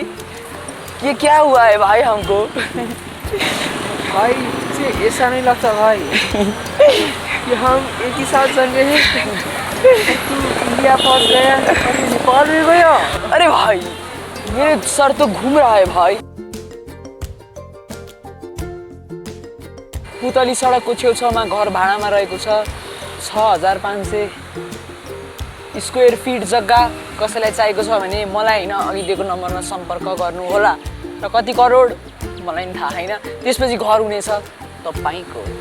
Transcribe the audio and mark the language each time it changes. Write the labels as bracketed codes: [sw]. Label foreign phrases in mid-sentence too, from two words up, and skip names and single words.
[hi] ये क्या हुआ है भाई हमको? भाई मुझे ऐसा नहीं लगता भाई कि हम एक ही साथ जन रहे हैं। तू इंडिया पहुंच गया और नेपाल में गया। अरे भाई मेरे सर तो घूम रहा है भाई। [ne] पुतली सडकको छेउछाउमा घर भाडामा रहेको छ। 6500 [en] square feet [ne] जग्गा। कसैलाई चाहिएको छ भने मलाई होइन अघि दिएको नम्बरमा सम्पर्क गर्नु होला। र कति करोड मलाई पनि थाहा छैन। त्यसपछि घर हुनेछ तपाईको।